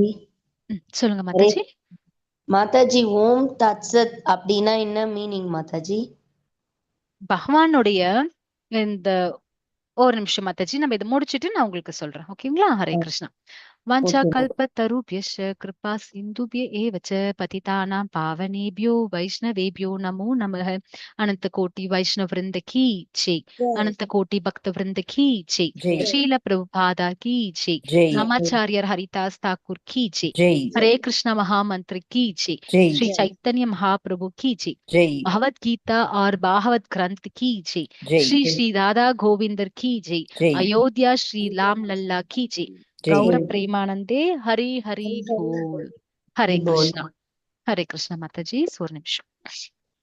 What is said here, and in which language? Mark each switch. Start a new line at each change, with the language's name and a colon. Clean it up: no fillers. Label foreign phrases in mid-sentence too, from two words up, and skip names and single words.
Tamil: சொல்லுங்க ஹரே மாதாஜி. மாதாஜி,
Sanskrit: ॐ तत्सत्
Tamil: அப்படின்னா என்ன மீனிங் மாதாஜி? பகவானுடைய இந்த ஒரு நிமிஷம் மாதாஜி, நம்ம இதை முடிச்சிட்டு நான் உங்களுக்கு சொல்றேன். ஓகேங்களா? ஹரே கிருஷ்ணா. வாஞ்சா ஓகே.
Sanskrit: கல்பத்தருभ्यश्च कृपा सिन्धुभ्य एव च पतितानां पावनेभ्यो वैष्णवेभ्यो नमो नमः.
Hindi: अनंत कोटि वैष्णव वृंद की जय. अनंत कोटि भक्त वृंद की जय. जय श्रील प्रभुपादा की जय. जय रामाचार्य हरिदास ठाकुर की जय. जय हरे कृष्ण महामंत्र की जय. जय श्री चैतन्य महाप्रभु की जय. जय भगवत गीता और भागवत ग्रंथ की जय. जय श्री श्री राधा गोविंदर की जय. जय अयोध्या श्री राम लल्ला की जय. जय
Bangla: গৌর প্রেমানন্দে হরি হরি বোল. हरे बोल.
Tamil: कृष्णा. हरे कृष्णा माताजी. 1 நிமிஷம்.